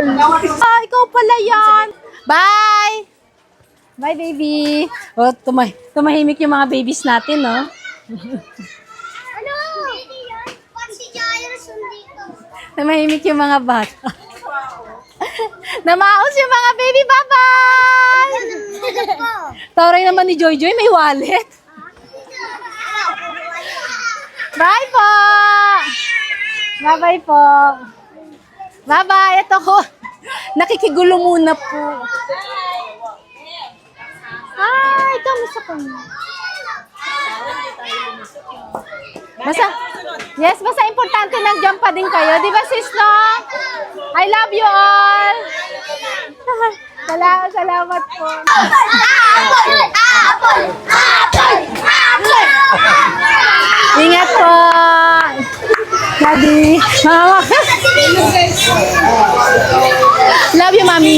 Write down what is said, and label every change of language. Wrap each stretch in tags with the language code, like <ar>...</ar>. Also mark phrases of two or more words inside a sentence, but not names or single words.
<tl>Ah, ikaw pala yan. Bye!</tl> <en>Bye, baby.</en> <tl>Oh, tumahimik yung mga babies natin, no? Tumahimik yung mga bata. Namaos yung mga baby. Bye-bye! Tauray naman ni Joy Joy, may wallet. Bye po!</tl> <en>Bye-bye po. Bye-bye.</en> <tl>Ito ko. Nakikigulo muna po. Ay, kamusta po? Basta importante nag-jump pa din kayo. Di ba, sis,</tl> <en>no? I love you all.</en> <tl>Salamat po. Ingat po.</tl> <en>Daddy. Mama. Love you, mommy.</en>